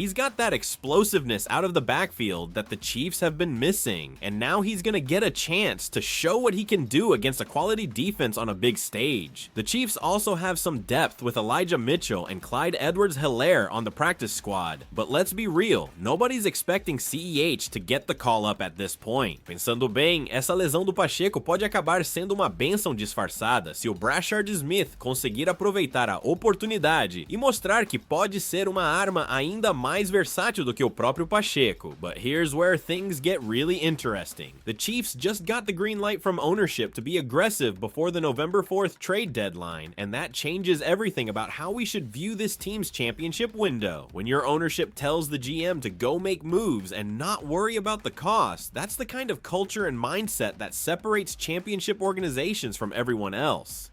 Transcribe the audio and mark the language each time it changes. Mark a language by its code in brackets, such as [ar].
[en] He's got that explosiveness out of the backfield that the Chiefs have been missing, and now he's gonna get a chance to show what he can do against a quality defense on a big stage. The Chiefs also have some depth with Elijah Mitchell and Clyde Edwards-Helaire on the practice squad, but let's be real, nobody's expecting CEH to get the call up at this point. [pt] Pensando bem, essa lesão do Pacheco pode acabar sendo uma bênção disfarçada se o Brashard Smith conseguir aproveitar a oportunidade e mostrar que pode ser uma arma ainda mais versátil do que o próprio Pacheco. [en] But here's where things get really interesting. The Chiefs just got the green light from ownership to be aggressive before the November 4th trade deadline, and that changes everything about how we we should view this team's championship window. When your ownership tells the GM to go make moves and not worry about the cost, that's the kind of culture and mindset that separates championship organizations from everyone else.